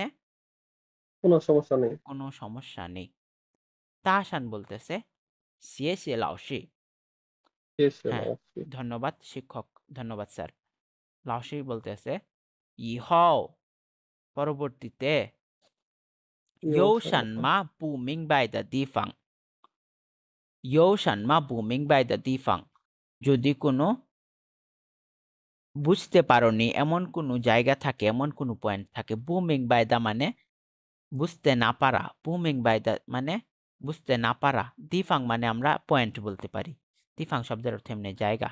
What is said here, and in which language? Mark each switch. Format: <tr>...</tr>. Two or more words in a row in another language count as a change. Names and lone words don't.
<bn>কোনো সমস্যা নেই। কোনো সমস্যা নেই। তাহসান বলতেছে</bn> <zh>谢谢老师,</zh> <bn>শেষ হলো হ্যাঁ অবশ্যই। ধন্যবাদ শিক্ষক, ধন্যবাদ স্যার। লাওসি বলতেছে ইহাও পরবর্তীতে</bn> <zh>有什么不明白的地方，有什么不明白的地方，</zh> <bn>যদি কোনো বুঝতে পারোনি এমন কোনো জায়গা থাকে, এমন কোনো পয়েন্ট থাকে।</bn> <zh>不明白的</zh> <bn>মানে বুঝতে না পারা,</bn> <zh>不明白的</zh> <bn>মানে বুঝতে না পারা। দিফাং মানে আমরা পয়েন্ট বলতে পারি। দিফাং শব্দের অর্থ এমনি জায়গা।</bn>